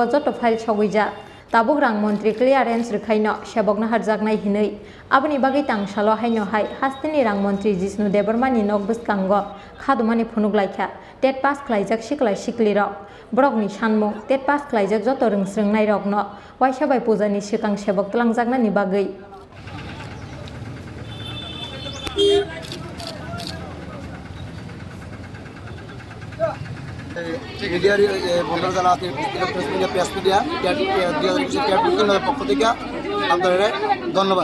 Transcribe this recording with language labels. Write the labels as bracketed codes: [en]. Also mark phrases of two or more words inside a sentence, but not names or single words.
[trp] joto file soguijak tabuk rang Mantri clearance rikhaino sebokno harjaknai hinui aboni bagui tangsalo hainyohai Hasteni rang Mantri Jishnu Debbarma ni nok Bwskango Khadumani Phunuklaikha TET pass Khlaijak siklai siklirok borokni sanmung TET pass Khlaijak joto rungsrungnai rokno waisabai pujani swkang sebok tlangjaknani bagui [bn] মিডিয়ার বন্ধুরা যারা আছে [en] press media [bn] পক্ষ থেকে আপনাদের ধন্যবাদ।